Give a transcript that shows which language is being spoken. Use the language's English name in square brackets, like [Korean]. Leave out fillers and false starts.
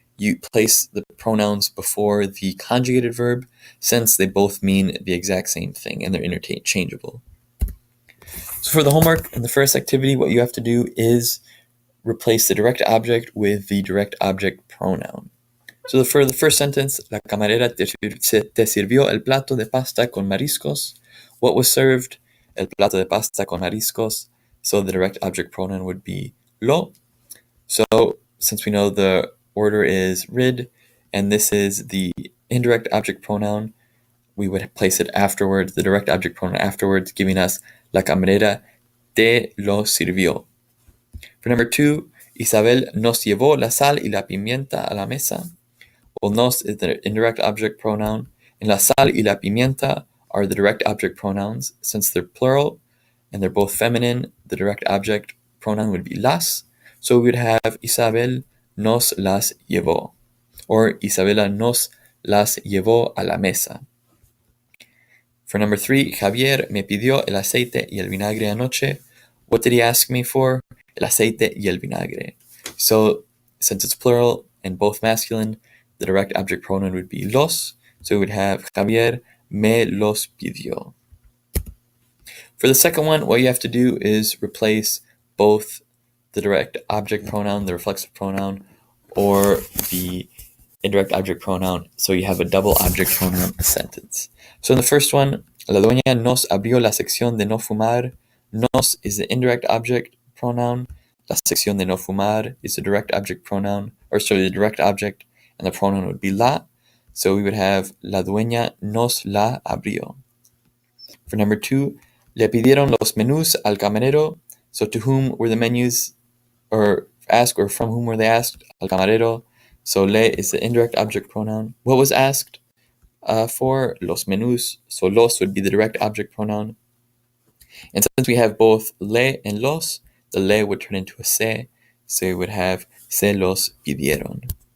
[English] you place the pronouns before the conjugated verb, since they both mean the exact same thing and they're interchangeable. So for the homework in the first activity, what you have to do is replace the direct object with the direct object pronoun. So for the first sentence, [Spanish] la camarera te sirvió el plato de pasta con mariscos. [English] What was served? [Spanish] El plato de pasta con mariscos. [English] So the direct object pronoun would be lo. So since we know the order is rid, and this is the indirect object pronoun, we would place it afterwards, the direct object pronoun afterwards, giving us [Spanish] la camarera te lo sirvió. [English] For number 2, [Spanish] Isabel nos llevó la sal y la pimienta a la mesa. [English] Well, nos is the indirect object pronoun, and [Spanish] la sal y la pimienta [English] are the direct object pronouns. Since they're plural and they're both feminine, the direct object pronoun would be las. So we would have [Spanish] Isabel nos las llevó, or Isabela nos las llevó a la mesa. [English] For number 3, [Spanish] Javier me pidió el aceite y el vinagre anoche. [English] What did he ask me for? [Spanish] El aceite y el vinagre. [English] So since it's plural and both masculine, the direct object pronoun would be los. So we would have [Spanish] Javier me los pidió. [English] For the second one, what you have to do is replace both the direct object pronoun, the reflexive pronoun, or the indirect object pronoun, so you have a double object pronoun sentence. So in the first one, [Spanish] la dueña nos abrió la sección de no fumar. [English] Nos is the indirect object pronoun. [Spanish] La sección de no fumar [English] is the direct object pronoun, the direct object, and the pronoun would be la. So we would have [Spanish] la dueña nos la abrió. [English] For number 2, [Spanish] le pidieron los menús al camarero. [English] So to whom were the menus, or asked, or from whom were they asked? [Spanish] Al camarero. [English] So le is the indirect object pronoun. What was asked for? [Spanish] Los menús. [English] So los would be the direct object pronoun. And since we have both le and los, the le would turn into a se. So we would have [Spanish] se los pidieron.